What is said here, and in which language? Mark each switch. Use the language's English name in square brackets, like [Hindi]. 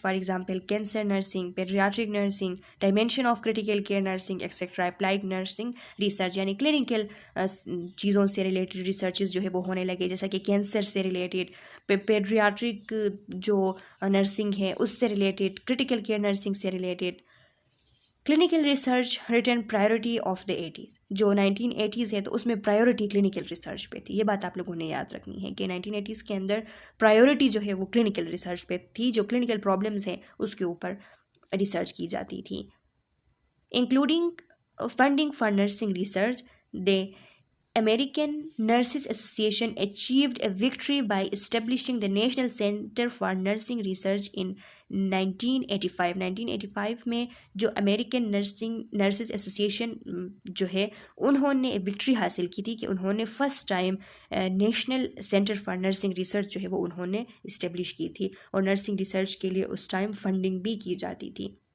[English] For example cancer nursing, paediatric nursing, dimension of critical care nursing etcetera. [Urdu] Applied nursing research یعنی clinical چیزوں سے related researches جو ہے وہ ہونے لگے, جیسا کہ کینسر سے ریلیٹڈ, پیڈیاٹرک جو نرسنگ ہے اس سے ریلیٹڈ, کرٹیکل کیئر نرسنگ سے related. [English] Clinical research written priority of the 80s. [Urdu] جو 1980s ہے تو اس میں پرائیورٹی کلینکل ریسرچ پہ تھی. یہ بات آپ لوگوں نے یاد رکھنی ہے کہ 1980s کے اندر پرائیورٹی جو ہے وہ کلینکل ریسرچ پہ تھی, جو کلینکل پرابلمز ہیں اس کے اوپر ریسرچ کی جاتی تھی. [English] Including funding for nursing research, they American Nurses Association achieved a victory by establishing the National Center for Nursing Research in 1985. [Urdu] 1985 میں جو American Nurses Association جو ہے انہوں نے وکٹری حاصل کی تھی کہ انہوں نے first time national centre for nursing research جو ہے وہ انہوں نے اسٹیبلش کی تھی, اور نرسنگ ریسرچ کے لیے اس ٹائم فنڈنگ بھی کی جاتی تھی.